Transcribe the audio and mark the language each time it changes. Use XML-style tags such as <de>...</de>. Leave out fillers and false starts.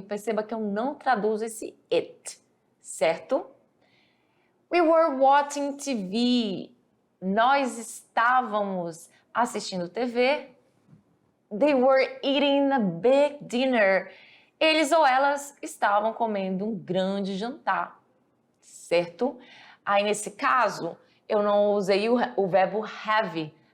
<pt>Perceba que eu não traduzo esse it, certo?</pt> <en>We were watching TV.</en> <pt>Nós estávamos assistindo TV.</pt> <en>They were eating a big dinner.</en> <pt>Eles ou elas estavam comendo um grande jantar, certo? Aí, nesse caso, eu não usei o verbo have.</pt>